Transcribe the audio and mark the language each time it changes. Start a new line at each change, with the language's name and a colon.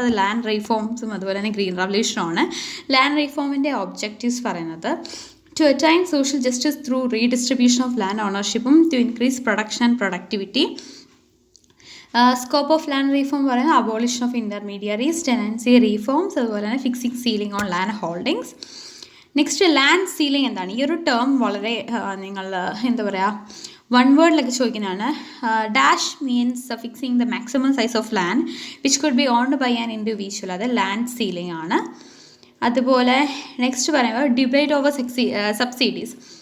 Malayalam: അത് ലാൻഡ് റീഫോംസും അതുപോലെ തന്നെ ഗ്രീൻ റവല്യൂഷനുമാണ്. ലാൻഡ് റീഫോമിൻ്റെ ഒബ്ജക്റ്റീവ്സ് പറയുന്നത്
English: to attain social justice through redistribution of land ownership to increase production and productivity. Scope of land reform പറയുന്നത് abolition of intermediaries, tenancy reforms,
Malayalam: അതുപോലെ തന്നെ
English: Fixing ceiling on land holdings.
Malayalam: Next land ceiling എന്താണ്? ഈ ഒരു term വളരെ നിങ്ങൾ എന്താ പറയുക, വൺ വേർഡിലൊക്കെ ചോദിക്കുന്നതാണ്.
English: Dash means fixing the maximum size of land which could be owned by an individual.
Malayalam: അത് ലാൻഡ് സീലിംഗ് ആണ്. അതുപോലെ നെക്സ്റ്റ് പറയുമ്പോൾ ഡിബേറ്റ് ഓവർ സബ്സിഡീസ്.